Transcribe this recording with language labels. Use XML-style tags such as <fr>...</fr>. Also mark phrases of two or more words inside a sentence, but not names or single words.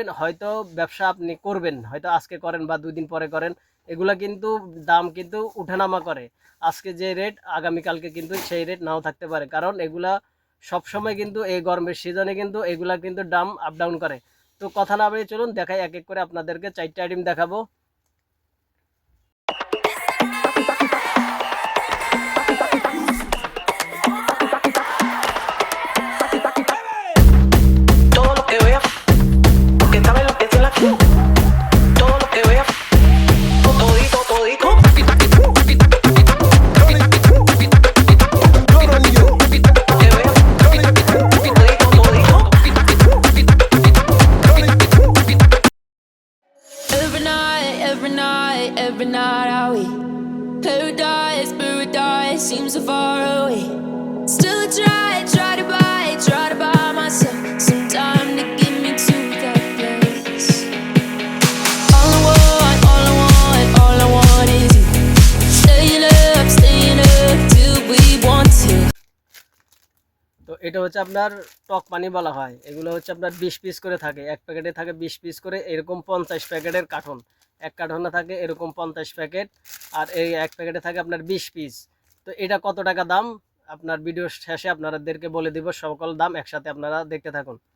<bn>হয়তো ব্যবসা আপনি করবেন, হয়তো আজকে করেন বা 2 দিন পরে করেন, এগুলা কিন্তু দাম কিন্তু উঠানামা করে। আজকে যে রেট আগামীকালকে কিন্তু সেই রেট নাও থাকতে পারে, কারণ এগুলা সবসময় কিন্তু এই গরমের সিজনে কিন্তু এগুলা কিন্তু দাম</bn> <en>up down</en> <bn>করে। তো কথা না বাড়িয়ে চলুন দেখাই এক এক করে আপনাদেরকে 4টা আইটেম দেখাবো।</bn> <es>Todo lo que vea, porque sabe lo que es la todo lo que vea, todito, todito.</es> <en>Every night are we paradise, paradise seems so far away. Still I try to buy myself some time to get me to that place. All I want is you. Staying up till we want to.</en> <bn>তো এটা হচ্ছে আপনার টক পানি বলা হয়। এগুলো হচ্ছে আপনার 20 পিস করে থাকে, এক প্যাকেটে থাকে 20 পিস করে, এরকম 50 প্যাকেটের কার্টন। এক কার্টনে থাকে এরকম 50 প্যাকেট, আর এই এক প্যাকেটে থাকে আপনার 20 পিস। তো এটা কত টাকা দাম আপনার ভিডিওর শেষে আপনাদেরকে বলে দিব, সকল দাম একসাথে আপনারা দেখতে থাকুন।</bn>